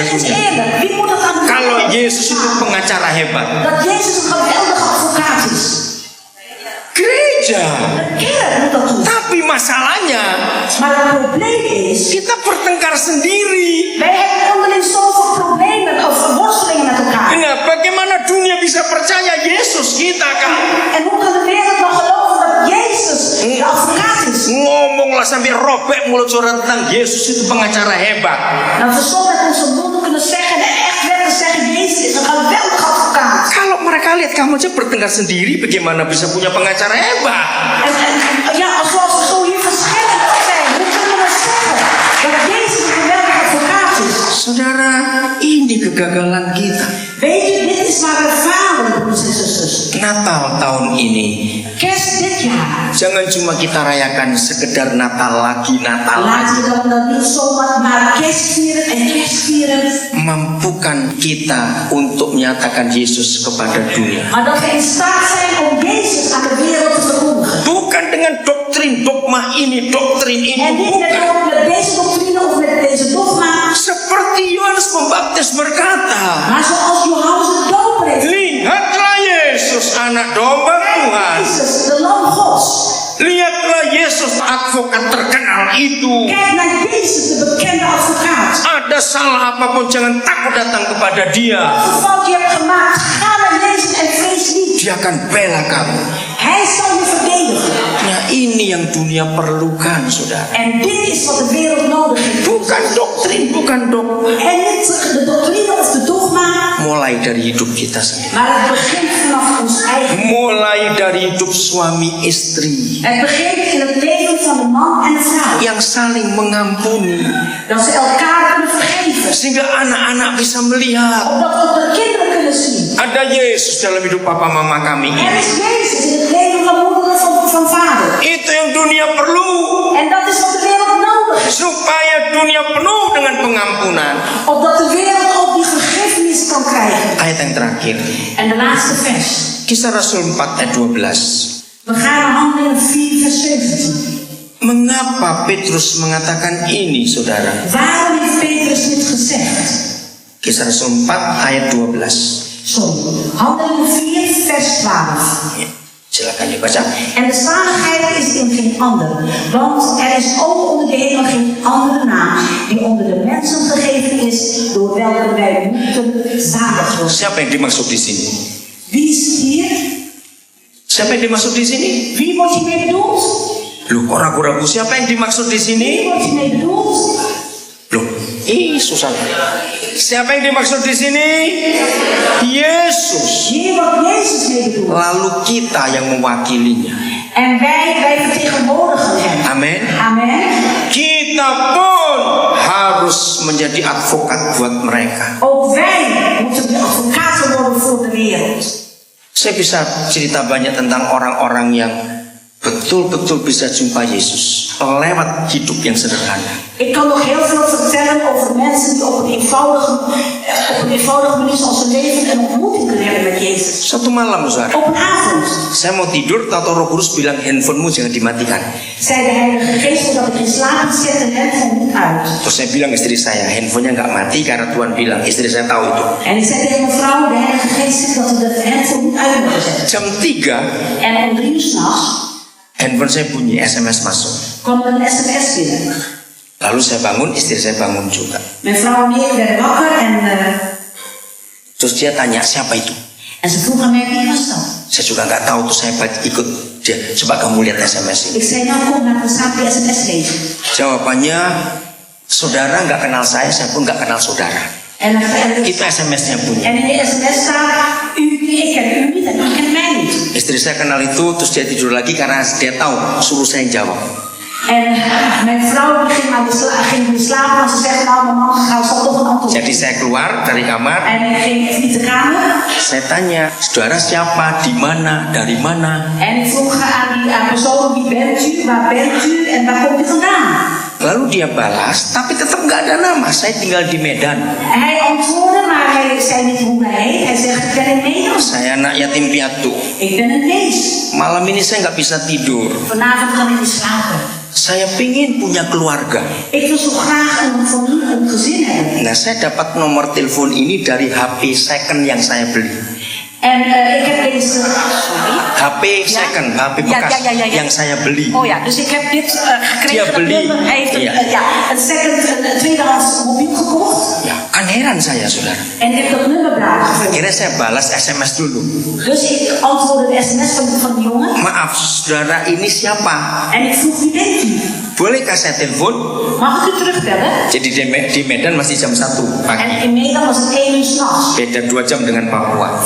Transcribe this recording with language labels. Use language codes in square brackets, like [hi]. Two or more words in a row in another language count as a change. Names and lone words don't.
[nl] Zeg eens [id] dunia? [nl] eerlijk, wie moet dat aan de [id] Kalau [nl] wereld [id] Yesus itu pengacara hebat, [nl] dat Jezus een geweldige advocaat is? [id] gereja. [nl] De kerk moet dat doen. [id] Tapi masalahnya [nl] Maar het probleem is, [id] kita bertengkar sendiri. [nl] wij hebben onderling zoveel problemen of worstelingen met elkaar. [id] Nah, bagaimana dunia bisa percaya Yesus kita kan? [nl] En hoe kan de wereld nog geloven dat Jezus de advocaat is? [id] Ngomonglah sampai robek mulut saudara tentang Yesus itu pengacara hebat. [nl] Nou, we zullen met onze monden kunnen zeggen en echt werkelijk zeggen, Jezus is een geweldige advocaat. [id] Kalau mereka lihat kamu aja bertengkar sendiri, bagaimana bisa punya pengacara hebat? [nl] En ja, zoals we zo hier verschillend zijn, hoe kunnen we zeggen dat Jezus een geweldige advocaat is? [id] Saudara, ini kegagalan kita. [nl] Weet je, dit is waar we falen, broers en zusters. [id] Natal tahun ini [nl] Kerst dit jaar. [id] jangan cuma kita rayakan sekedar Natal lagi. [nl] Laten we dan niet zomaar maar kerst vieren en kerst vieren. [id] Mampukan kita untuk menyatakan Yesus kepada dunia. [nl] Maar dat we in staat zijn om Jezus aan de wereld te verkondigen. [id] Bukan dengan doktrin, dogma ini, doktrin itu. [nl] En niet met deze doctrine of met deze dogma. [id] Seperti Yohanes Pembaptis berkata, [nl] Maar zoals Johannes de Doper heeft. [id] lihatlah Yesus, anak domba Tuhan. [nl] Jezus, de Lam Gods. [id] Lihatlah Yesus, advokat terkenal itu. [nl] Kijk naar Jezus, de bekende advocaat. [id] Ada salah apapun, jangan takut datang kepada dia. [nl] Wat een fout je hebt gemaakt, ga naar Jezus en vrees niet. [id] Dia akan bela kamu. [nl] Hij zal je verdedigen. [id] Nah, ini yang dunia perlukan, saudara. [nl] En dit is wat de wereld nodig heeft. [id] Bukan doktrin, bukan dogma. [nl] En niet de doctrine of de dogma, [id] Mulai dari hidup kita sendiri. [nl] maar het begint vanaf ons eigen. [id] Mulai dari hidup suami istri [nl] Het begint in het leven van de man en de vrouw. [id] yang saling mengampuni, [nl] Dat ze elkaar kunnen vergeven. [id] sehingga anak-anak bisa melihat [nl] Opdat ook de kinderen kunnen zien. [id] ada Yesus dalam hidup papa mama kami. [nl] Er is Jezus in het leven van moeder en van vader. [id] Itu yang dunia perlu, [nl] En dat is wat de wereld nodig heeft. [id] supaya dunia penuh dengan pengampunan. [nl] Opdat de wereld ook die vergiffenis kan krijgen. [id] Ayat yang terakhir, [nl] En de laatste vers. [id] Kisah Rasul 4 ayat 12. [nl] We gaan naar Handelingen 4 vers 17. [id] Mengapa Petrus mengatakan ini, saudara? [nl] Waarom heeft Petrus dit gezegd? [id] Kisah Rasul 4 ayat 12. [nl] Sorry. Handelingen 4 vers 12. [id] Ya, silakan dibaca. [nl] En de zaligheid is in geen ander, want er is ook onder de hemel geen andere naam die onder de mensen gegeven is, door welke wij moeten zalig worden. [id] Siapa yang dimaksud di sini? [nl] Wie is hier? [id] Siapa yang dimaksud di sini? [nl] Wie wordt hiermee bedoeld? [id] Loh, kok ragu-ragu? Siapa yang dimaksud di sini? [nl] Wie wordt hiermee bedoeld? [id] Loh, susah. Siapa yang dimaksud di sini? Yesus. [nl] Hier wordt Jezus mee bedoeld. [id] Lalu kita yang mewakilinya. [nl] En wij vertegenwoordigen hem. [id] Amin. [nl] Amen. [id] Kita pun harus menjadi advokat buat mereka. [nl] Ook wij moeten de advocaten worden voor de wereld. [id] Saya bisa cerita banyak tentang orang-orang yang betul-betul bisa jumpa Yesus lewat hidup yang sederhana. [nl] Ik kan nog heel veel vertellen over mensen die op een eenvoudige manier zoals ze leven een ontmoeting kunnen hebben met Jezus. [id] Satu malam, saudara, [nl] Op een avond [id] saya mau tidur, tahu Roh Kudus bilang handphonemu jangan dimatikan. [nl] zei de Heilige Geest dat ik in slaap zet de handphone niet uit. [id] Terus saya bilang istri saya, handphonenya nggak mati karena Tuhan bilang. Istri saya tahu itu. [nl] En ik zei tegen mijn vrouw, de Heilige Geest zegt dat we de handphone niet uit moeten zetten. [id] Jam 3 [nl] En om 3 uur 's nachts [id] handphone saya bunyi, SMS masuk. [nl] kwam er een sms binnen. [id] Lalu saya bangun, istri saya bangun juga. [nl] Mijn vrouw en ik werden wakker en [id] Terus dia tanya, siapa itu? [nl] ze vroeg aan mij wie was dat. [id] Saya juga nggak tahu, terus saya ikut dia. Coba kamu lihat SMS ini. [nl] Ik zei nou kom laten we samen die sms lezen. [id] Jawabannya, saudara nggak kenal saya pun nggak kenal saudara. [nl] En [id] Itu SMS-nya bunyi. [nl] in de sms staat, ik ken u niet en u kent mij niet. [id] Istri saya kenal itu, terus dia tidur lagi karena dia tahu, suruh saya jawab. [nl] En mijn vrouw ging weer slapen, want ze zegt nou mijn man zal toch een antwoord. [id] Jadi saya keluar dari kamar, [nl] En ik ging niet de kamer. [id] saya tanya, saudara siapa, di mana, dari mana? [nl] En ik vroeg aan die persoon, wie bent u, waar bent u en waar komt u vandaan? [id] Lalu dia balas, tapi tetap nggak ada nama. Saya tinggal di Medan. [nl] Hij antwoordde, maar hij zei niet hoe hij heet. Hij zegt, ik ben in Nederland. [id] Saya anak yatim piatu. [nl] Ik ben een wees. [id] Malam ini saya nggak bisa tidur. [nl] Vanavond kan ik niet slapen. [id] Saya pingin punya keluarga. [nl] Ik wil zo graag een familie, een gezin hebben. [id] Nah, saya dapat nomor telepon ini dari HP second yang saya beli. [nl] En ik heb deze... Sorry. [id] HP second, HP bekas yang saya beli. [nl] Oh ja, dus ik heb dit gekregen. [id] Dia [nl] dat [id] beli. [nl] nummer. Hij heeft Ja. een tweedehands mobiel gekocht. [id] Ya, kan heran saya, saudara. [nl] En ik heb dat nummer daar gevonden. [id] Akhirnya saya balas SMS dulu. [nl] Dus ik antwoordde de sms van die jongen. [id] Maaf, saudara, ini siapa? [nl] En ik vroeg, wie bent u? [id] Bolehkah saya telepon? [nl] Mag ik u terugbellen? [id] Jadi di Medan masih jam 1 pagi. [nl] En in Nederland was het 1 uur 's nachts. [id] Beda 2 jam dengan Papua.